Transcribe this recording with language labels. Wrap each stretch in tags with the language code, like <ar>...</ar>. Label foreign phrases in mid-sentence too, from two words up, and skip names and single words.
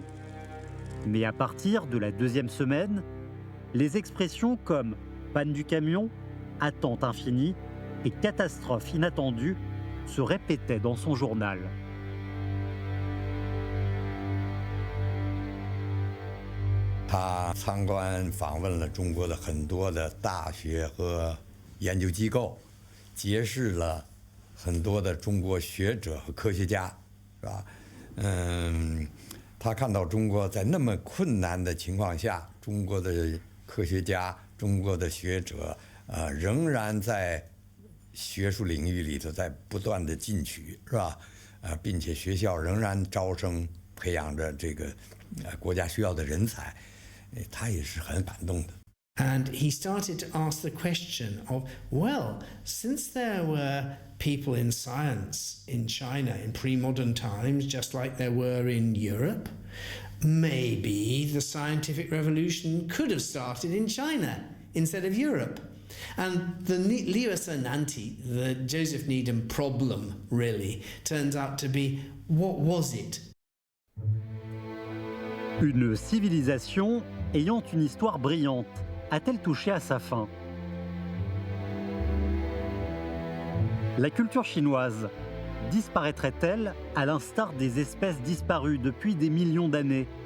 <fr>Mais à partir de la 2e semaine, les expressions comme panne du camion, attente infinie et catastrophe inattendue se répétaient dans son journal.</fr> <zh>Il 参观访问了中国的很多的大学和研究机构，结识了很多的中国学者和科学家，是吧？他看到中国在那么困难的情况下，中国的科学家、中国的学者，仍然在学术领域里头在不断的进取，是吧？并且学校仍然招生，培养着这个国家需要的人才，他也是很感动的。</zh> <en>And he started to ask the question of, well, since there were people in science in China in pre-modern times, just like there were in Europe, maybe the scientific revolution could have started in China instead of Europe. And the Liu Nanti, the Joseph Needham problem, really, turns out to be, what was it?</en> <fr>Une civilisation ayant une histoire brillante a-t-elle touché à sa fin? La culture chinoise disparaîtrait-elle à l'instar des espèces disparues depuis des millions d'années?</fr>